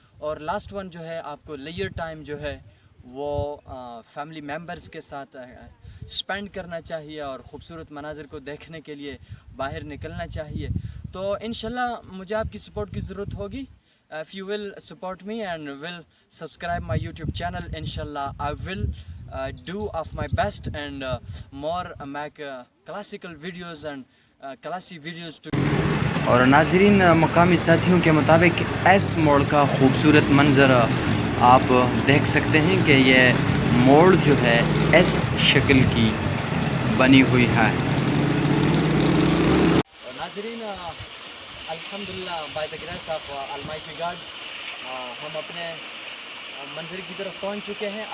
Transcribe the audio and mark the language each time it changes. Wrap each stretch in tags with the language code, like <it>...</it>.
<ur>اور last one جو ہے آپ کو لیجر ٹائم جو ہے وہ فیملی ممبرز کے ساتھ اسپینڈ کرنا چاہیے, اور خوبصورت مناظر کو دیکھنے کے لیے باہر نکلنا چاہیے. تو انشاءاللہ مجھے آپ کی سپورٹ کی ضرورت ہوگی.</ur> <en>if you will support me and will subscribe my YouTube channel, inshallah I will do of my best and more make classical videos and classic videos to.</en> <ur>اور ناظرین مقامی ساتھیوں کے مطابق ایس موڑ کا خوبصورت منظر آپ دیکھ سکتے ہیں کہ یہ موڑ جو ہے ایس شکل کی بنی ہوئی ہے. اور ناظرین الحمدللہ</ur> <en>by the grace of almighty God</en> <ur>ہم اپنے منزل کی طرف پہنچ چکے ہیں.</ur>